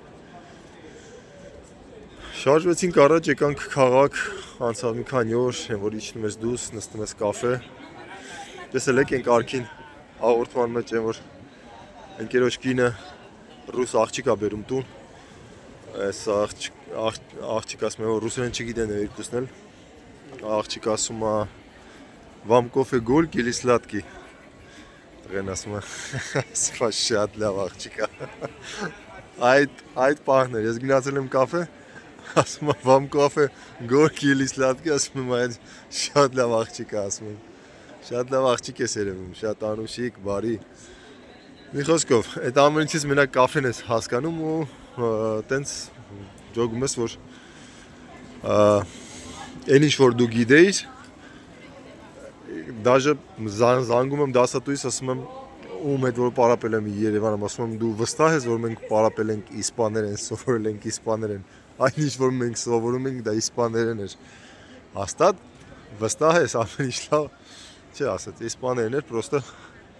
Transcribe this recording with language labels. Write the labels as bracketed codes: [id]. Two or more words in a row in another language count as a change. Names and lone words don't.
[hy] Շարժվեցինք առաջ, եկանք քաղաք, անցավ մի քանի օր, որ իջնում ես դուրս, նստում ես կաֆե։ Ես էլ եկենք արքին հաղորդման մեջ եմ, որ ընկերոջ կինը ռուս աղջիկ է բերում տուն։ Այս աղջիկ ասում է, որ ռուսերեն չգիտեն երկուսն էլ։ Աղջիկ ասում է [ru] «Вам кофе горький или сладкий?» [hy] Տղեն ասում է շատ լավ աղջիկ է։ Այդ պահն էր, ես գնացել եմ կաֆե ասում եմ [ru] «Вам кофе горький или сладкий?» [hy] ասում եմ այդ շատ լավ աղջիկ է ասում եմ։ Շատ լավ աղջիկ ես երևում, շատ անուշիկ, բարի։ Մի խոսքով, այդ ամենից մենակ կաֆեն ես հասկանում ու տենց ջոգում ես որ այն ինչ որ դու գիտեիր դաժե զանգում եմ դասատուից ասում եմ ում հետ որ պարապել եմ Երևանում ասում եմ դու վստահ ես որ մենք պարապել ենք իսպաներեն, սովորել ենք իսպաներեն, այն ինչ որ մենք սովորում ենք դա իսպաներեն էր։ Հաստատ վստահ ես ամեն ինչ լավ, չէ ասած իսպաներեն էր, պրոստը